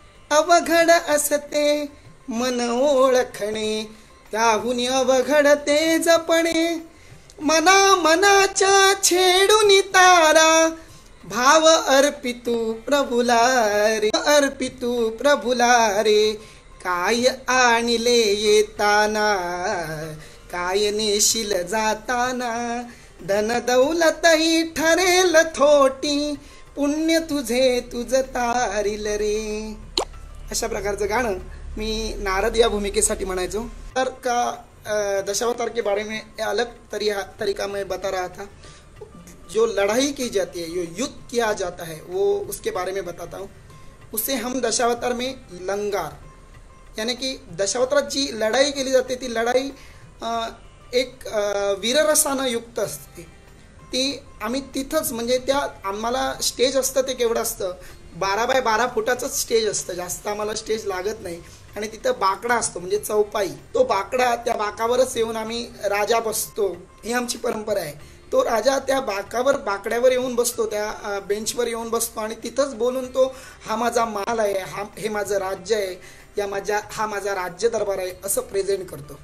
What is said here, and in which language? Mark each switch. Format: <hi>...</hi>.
<mr>अवघड असते मन ओळखणे, त्याहुनी अवघड ते जपणे, मना मनाच्या छेडून तारा, भाव अर्पितू प्रभुला रे, अर्पितू प्रभुला रे, काय आणले येताना, काय नेशील जाताना, धन दौलतही ठरेल थोटी, पुण्य तुझे तुझ तारिल रे। अशा प्रकारचं गाणं मी नारद या भूमिकेसाठी म्हणायचो।</mr> <hi>तर का दशावतार के बारे में अलग तरीका मैं बता रहा था। जो लड़ाई की जाती है, जो युद्ध किया जाता है, वो उसके बारे में बताता हूँ। उसे हम दशावतार में लंगार, यानी कि</hi> <mr>दशावतारात जी लढाई केली जाते ती लढाई एक वीररसानं युक्त असते। ती आम्ही तिथंच, म्हणजे त्या आम्हाला स्टेज असतं ते केवढं असतं, 12 बाय 12 फुटाचंच स्टेज असतं, जास्त आम्हाला स्टेज लागत नाही। आणि तिथं बाकडा असतो, म्हणजे चौपाई, तो बाकडा, त्या बाकावरच येऊन आम्ही राजा बसतो, ही आमची परंपरा आहे। तो राजा त्या बाकड्यावर येऊन बसतो, त्या बेंचवर येऊन बसतो आणि तिथंच बोलून तो हा माझा माल आहे, हे माझं राज्य आहे, हा माझा राज्य दरबार आहे असं प्रेझेंट करतो।</mr>